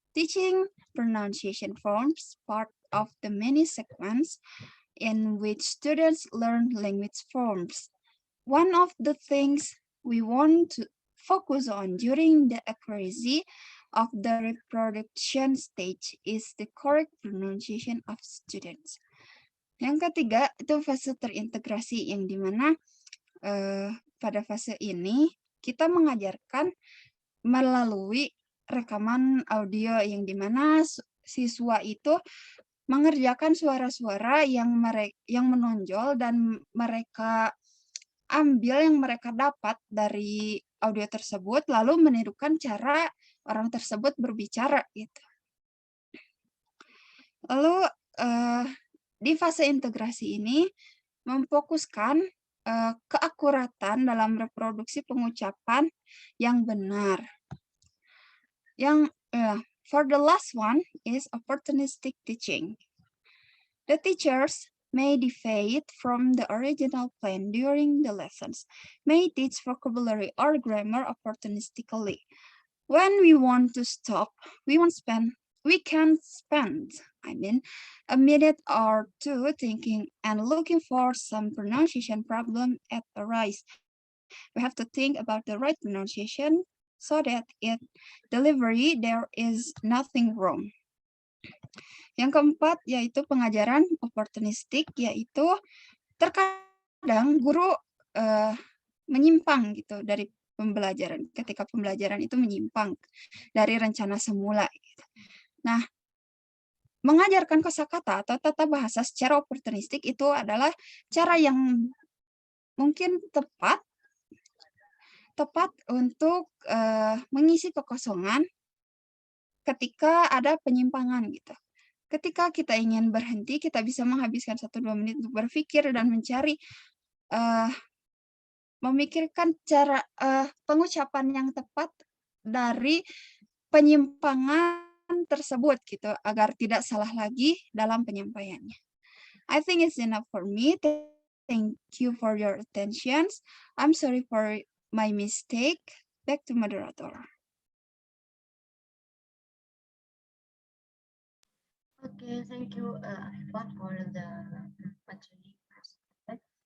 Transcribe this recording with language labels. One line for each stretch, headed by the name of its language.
English: Teaching pronunciation forms part of the mini sequence in which students learn language forms. One of the things we want to focus on during the accuracy of the reproduction stage is the correct pronunciation of students.
Indonesian: Yang ketiga itu fase terintegrasi, yang dimana pada fase ini kita mengajarkan melalui rekaman audio, yang dimana siswa itu mengerjakan suara-suara yang menonjol dan mereka ambil yang mereka dapat dari audio tersebut, lalu menirukan cara orang tersebut berbicara gitu. Lalu di fase integrasi ini memfokuskan keakuratan dalam reproduksi pengucapan yang benar.
English: For the last one is opportunistic teaching. The teachers may deviate from the original plan during the lessons, may teach vocabulary or grammar opportunistically. When we want to stop, we can spend, a minute or two thinking and looking for some pronunciation problem at arise. We have to think about the right pronunciation so that in delivery there is nothing wrong.
Indonesian: Yang keempat yaitu pengajaran oportunistik, yaitu terkadang guru menyimpang gitu dari pembelajaran ketika pembelajaran itu menyimpang dari rencana semula. Gitu. Nah, mengajarkan kosakata atau tata bahasa secara oportunistik itu adalah cara yang mungkin tepat untuk mengisi kekosongan ketika ada penyimpangan gitu. Ketika kita ingin berhenti, kita bisa menghabiskan 1-2 menit untuk berpikir dan mencari, memikirkan cara pengucapan yang tepat dari penyimpangan tersebut gitu, agar tidak salah lagi dalam penyampaiannya.
English: I think it's enough for me. Thank you for your attention. I'm sorry for my mistake. Back to moderator. Okay, thank you, Ifat, for the material presented.